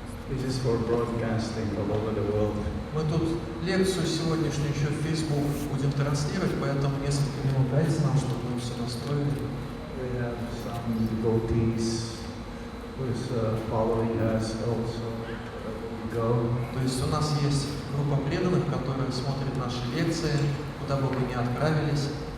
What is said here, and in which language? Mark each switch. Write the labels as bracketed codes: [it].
[en] This is for broadcasting all over the world. [ru] Мы тут лекцию сегодняшнюю еще в Facebook будем транслировать, поэтому несколько минут дайте нам, чтобы мы все настроили. [en] We have some devotees who is following us also. Go. [ru] То есть у нас есть группа преданных, которые смотрят наши лекции, куда бы мы ни отправились.